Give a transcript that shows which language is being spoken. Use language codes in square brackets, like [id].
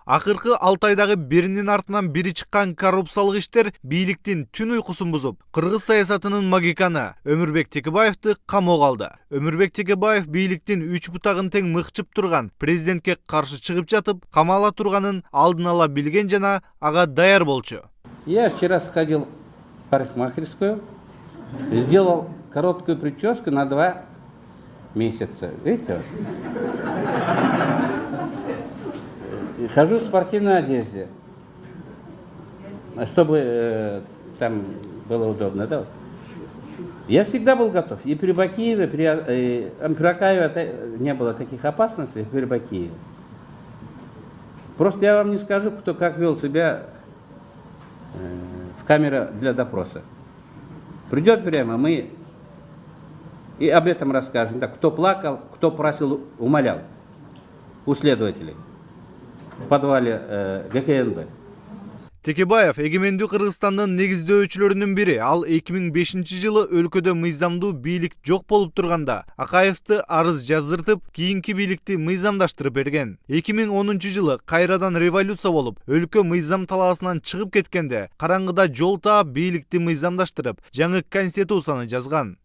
[ky] Акыркы 6 айдагы биринин артынан бири чыккан коррупциялык иштер бийликтин түн уйкусун бузуп, кыргыз саясатынын магиканы Өмүрбек Текебаевди камоого алды. Өмүрбек Текебаев бийликтин 3 бутагын тең мыкчып турган президентке каршы чыгып жатып, камала турганын алдын ала билген жана ага даяр болчу. [ru] Я вчера сходил в парикмахерскую, сделал короткую прическу на 2 месяца. Видите? Хожу в спортивной одежде, чтобы там было удобно. Да? Я всегда был готов. И при Бакиеве, при Акаеве не было таких опасностей, при Бакиеве. Просто я вам не скажу, кто как вел себя в камере для допроса. Придет время, мы и об этом расскажем. Так, кто плакал, кто просил, умолял у следователей в подвале ГКНБ. [ky] Текебаев эгемендүү Кыргызстандын негиздөөчүлөрүнүн бири. Ал 2005-жылы өлкөдө мыйзамдуу бийлик жок болуп турганда Акаевди арыз жаздыртып, кийинки бийликти мыйзамдаштырып берген. 2010-жылы кайрадан революция болуп, өлкө мыйзам талаасынан чыгып кеткенде, караңгыда жол таап бийликти мыйзамдаштырып, жаңы конституцияны жазган.